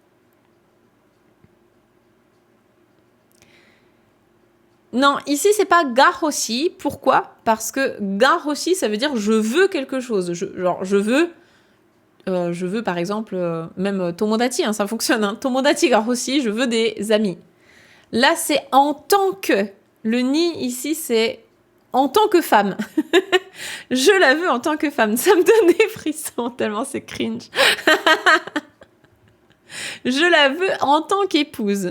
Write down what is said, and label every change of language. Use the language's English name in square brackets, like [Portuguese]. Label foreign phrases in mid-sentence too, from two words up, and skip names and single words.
[French] Non, ici, c'est pas [Japanese] が欲しい. [French] Pourquoi? Parce que [Japanese] が欲しい, [French] ça veut dire je veux quelque chose. Je veux, par exemple, même tomodachi, ça fonctionne. [Japanese] 友達が欲しい, [French] je veux des amis. Là, c'est en tant que. Le ni, ici, c'est en tant que femme. Je la veux en tant que femme. Ça me donne des frissons tellement c'est cringe. Je la veux en tant qu'épouse.